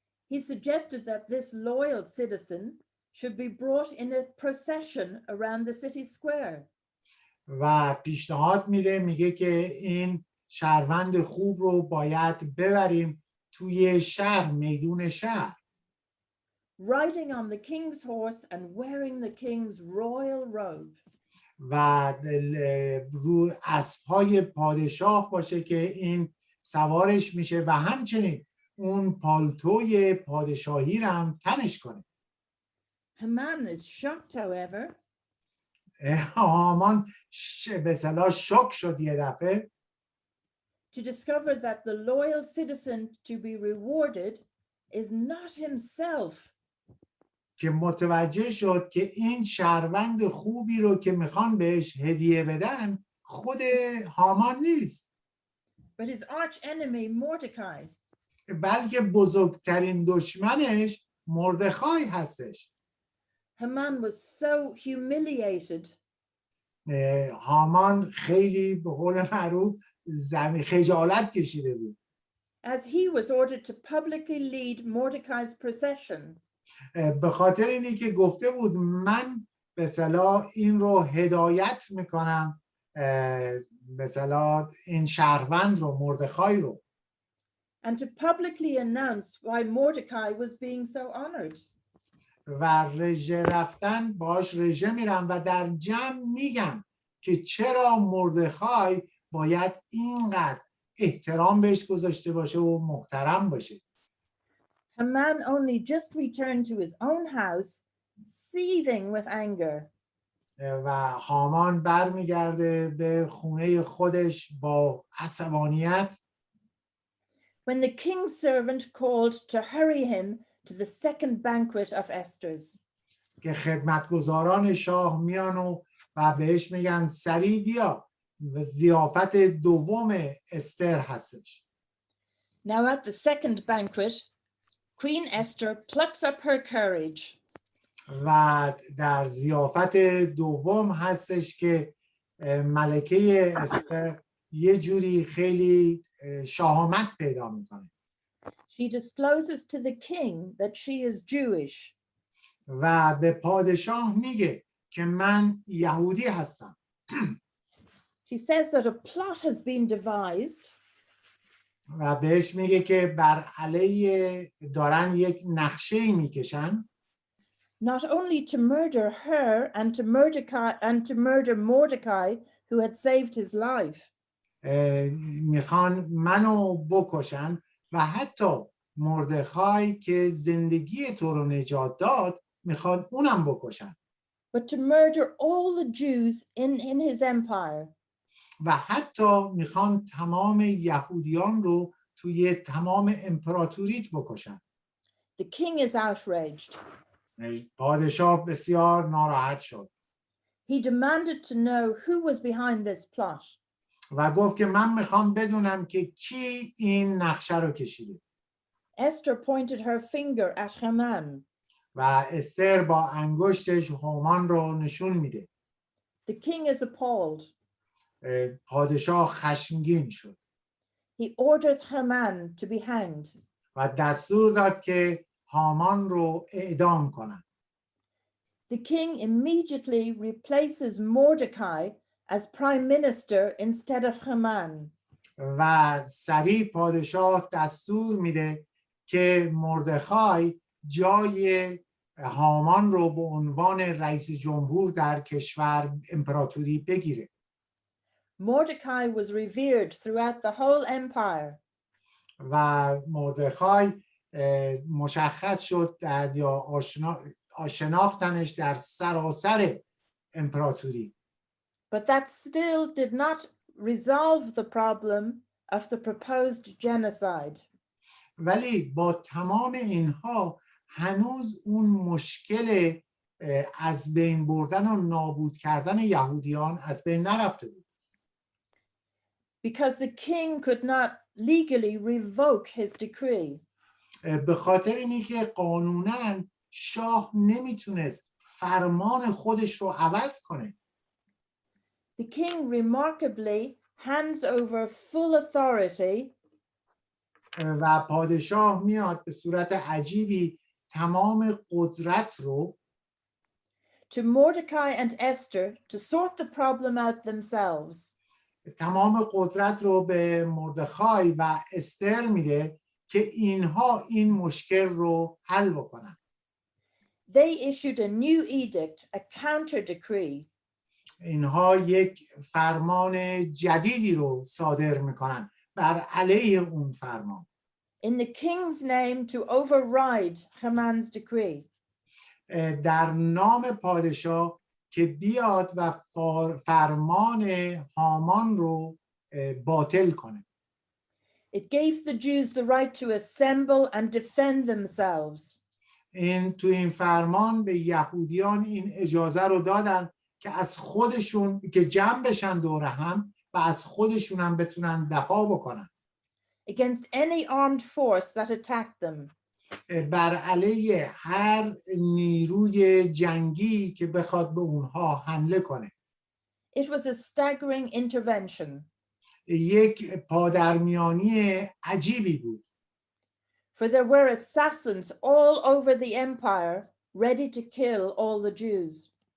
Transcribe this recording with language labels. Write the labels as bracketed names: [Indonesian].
[English] He suggested that this loyal citizen should be brought in a procession around the city square. [Persian] و پیشنهاد میگه که این شهروند خوب رو باید ببریم توی شهر، میدون شهر. [English] Riding on the king's horse and wearing the king's royal robe. [Persian] و رو اسب‌های پادشاه باشه که این سوارش میشه و همچنین اون پالتوی پادشاهی رو هم تنش کنه. [English] Haman is shocked, however, [Persian] هامان به اصطلاح شوک شد یه دفعه [English] to discover that the loyal citizen to be rewarded is not himself. [Persian] که mutawajjeh شد که این شهروند خوبی رو که میخوان بهش هدیه بدن خود هامان نیست، [English] But his arch enemy, Mordecai. [Persian] بلکه بزرگترین دشمنش مردخای هستش. [English] Haman was so humiliated [Persian] هامان خیلی به قول معروف خجالت کشیده بود [English] as he was ordered to publicly lead Mordecai's procession. [Persian] به خاطر اینی که گفته بود من به اصطلاح این رو هدایت میکنم، به اصطلاح این شهروند رو، مردخای رو، [English] And to publicly announce why Mordecai was being so honored. [Persian] و رژه رفتن باش رژه میرم و در جمع میگم که چرا مردخای باید اینقدر احترام بهش گذاشته باشه و محترم باشه. [English] Haman only just returned to his own house, seething with anger. [Persian] و هامان برمیگرده به خونه خودش با عصبانیت. [English] When the king's servant called to hurry him to the second banquet of Esther's. [Persian] که خدمتگزاران شاه میان و بهش میگن سریع بیا، ضیافت دوم استر هستش. [English] Now at the second banquet, Queen Esther plucks up her courage. [Persian] و در ضیافت دوم هستش که ملکه استر یه جوری خیلی شهامت پیدا میکنه. [English] She discloses to the king that she is Jewish. [Persian] و به پادشاه میگه که من یهودی هستم. [English] She says that a plot has been devised. [Persian] و بهش میگه که بر علیه دارن یک نقشه میکشن. [English] Not only to murder her and to murder Mordecai who had saved his life. [Persian] میخوان منو بکشن و حتی مردخای که زندگی تو رو نجات داد میخوان اونم بکشن. [English] But to murder all the Jews in his empire. [Persian] و حتی میخوان تمام یهودیان رو توی تمام امپراتوریت بکشن. [English] The king is outraged. [Persian] پادشاه بسیار ناراحت شد. [English] He demanded to know who was behind this plot. [Persian] و گفت که من میخوام بدونم که کی این نقشه رو کشیده. [English] Esther pointed her finger at Haman. [Persian] و استر با انگشتش هامان رو نشون میده. [English] The king is appalled. [Persian] پادشاه خشمگین شد [English] He orders Haman to be hanged. [Persian] و دستور داد که هامان رو اعدام کنن. [English] The king immediately replaces Mordecai as prime minister instead of Haman. [Persian] و سریع پادشاه دستور میده که مردخای جای هامان رو به عنوان رئیس جمهور در کشور امپراتوری بگیره. [English] Mordecai was revered throughout the whole empire. [Persian] و مردخای مشخص شد یا شناختنش در سراسر امپراتوری. [English] But that still did not resolve the problem of the proposed genocide. [Persian] ولی با تمام اینها هنوز اون مشکل از بین بردن و نابود کردن یهودیان از بین نرفته بود. [English] Because the king could not legally revoke his decree. [Persian] به خاطر اینی که قانوناً شاه نمیتونست فرمان خودش رو عوض کنه. [English] The king remarkably hands over full authority [Persian] و پادشاه میاد به صورت عجیبی تمام قدرت رو [English] to Mordecai and Esther to sort the problem out themselves. [Persian] تمام قدرت رو به مردخای و استر میده که اینها این مشکل رو حل بکنن. [English] They issued a new edict, a counter decree. [Persian] اینها یک فرمان جدیدی رو صادر میکنن بر علیه اون فرمان. [English] In the king's name to override Haman's decree. [Persian] در نام پادشاه که بیاد و فرمان هامان رو باطل کنه. [English] It gave the Jews the right to assemble and defend themselves. [Persian] تو این فرمان به یهودیان این اجازه رو دادن که از خودشون که جمع بشن دور هم و از خودشون هم بتونن دفاع بکنن. [English] Against any armed force that attacked them. [Persian] بر علیه هر نیروی جنگی که بخواد به اونها حمله کنه. [English] It was a staggering intervention. [Persian] یک پادرمیانی عجیبی بود. [English] For there were assassins all over the empire ready to kill all the Jews.